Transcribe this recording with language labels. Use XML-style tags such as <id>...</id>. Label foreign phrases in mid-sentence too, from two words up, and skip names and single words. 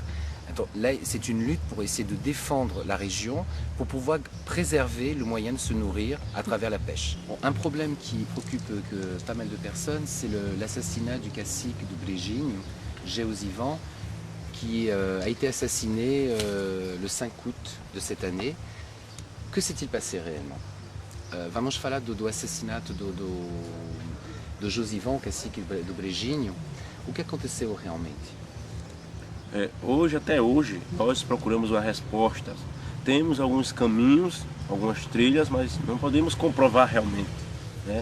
<fr>Alors, là, c'est une lutte pour essayer de défendre la région, pour pouvoir préserver le moyen de se nourrir à travers la pêche. Bon, un problème qui préoccupe pas mal de personnes, c'est l'assassinat du cacique de Brejinho, Géosivan, qui a été assassiné le 5 août de cette année. Que s'est-il passé réellement?</fr> <pt>Vamos falar do assassinato do Josivan, cacique do Brejinho. O que aconteceu realmente? Até hoje, nós procuramos uma resposta. Temos alguns caminhos, algumas trilhas, mas não podemos comprovar realmente, né?</pt>